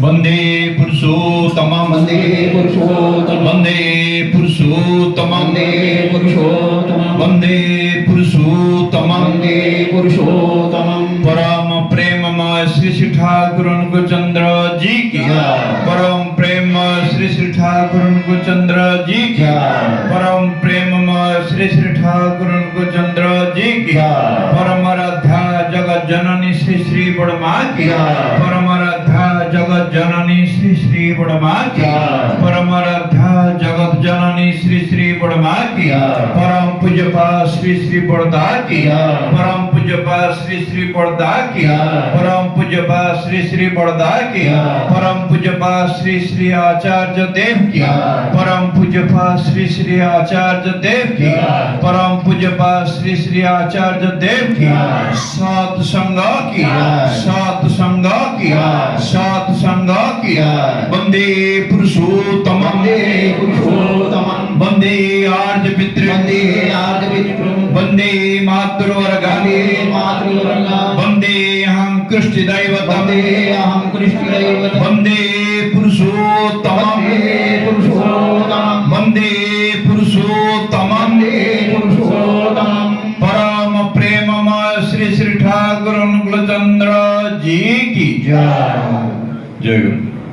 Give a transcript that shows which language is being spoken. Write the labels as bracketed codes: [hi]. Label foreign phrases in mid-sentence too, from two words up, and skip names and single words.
[sa] वन्दे पुरुषोत्तमं वन्दे पुरुषोत्तमं वन्दे पुरुषोत्तमं वन्दे पुरुषोत्तमं वन्दे पुरुषोत्तमं वन्दे पुरुषोत्तमं [hi] परम प्रेममय श्री श्री ठाकुर उनको चंद्र जी की परम प्रेम श्री श्री ठाकुर उनको चंद्र जी की परम प्रेममय श्री श्री ठाकुर उनको चंद्र जी की परम आराध्या जगत जननी श्री श्री बड़मा की परम आराध्या जगत जननी श्री श्री बड़मा की परम आराध्या जगत जननी श्री श्री बड़मा की परम पूज्यपा श्री श्री बड़दा की परम पूज्यपा श्री श्री बड़दा की परम पूज्यपा श्री श्री बड़दा की परम पूज्यपा श्री श्री आचार्य देव की परम पूज्यपा श्री श्री आचार्य देव की परम पूज्यपा श्री श्री आचार्य देव की सात संग की सात संग की सात संग की [sa] वंदे पुरुषोत्तम वन्दे पुरुषोत्तमं वंदे आर्य पितृ वन्दे आर्यपितृं वंदे मातृवर्ग वन्दे मातृवर्गं वंदे अहं कृष्ण दैवतम वन्दे अहं कृष्णदैवतं वंदे पुरुषोत्तम वन्दे पुरुषोत्तमं वंदे पुरुषोत्तम वन्दे पुरुषोत्तमं [hi] परम प्रेममय श्री श्री ठाकुर चंद्र जी की जय जय गुरु।